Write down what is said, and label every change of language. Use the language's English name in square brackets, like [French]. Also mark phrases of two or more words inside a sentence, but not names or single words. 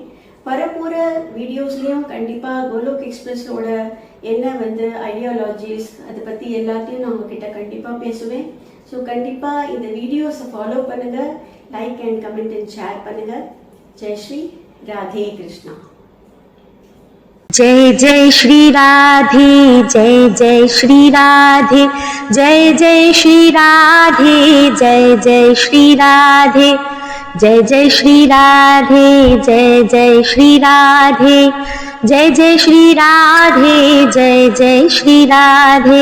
[Tamil] வரப்போகிற வீடியோஸ்லேயும் கண்டிப்பாக கோலோக் எக்ஸ்பிரஸோட என்ன வந்து ஐடியாலஜிஸ் அதை பற்றி எல்லாத்தையும் நான் உங்ககிட்ட கண்டிப்பாக பேசுவேன். ஸோ கண்டிப்பாக இந்த வீடியோஸை ஃபாலோ பண்ணுங்கள், [English] like and comment and share [Tamil] பண்ணுங்கள். ஜெய் ஸ்ரீ ராதே கிருஷ்ணா. [Hindi] जय जय श्री राधे, जय जय श्री राधे, जय जय श्री राधे, जय जय श्री राधे, जय जय श्री राधे, जय जय श्री राधे, जय जय श्री राधे, जय जय श्री राधे,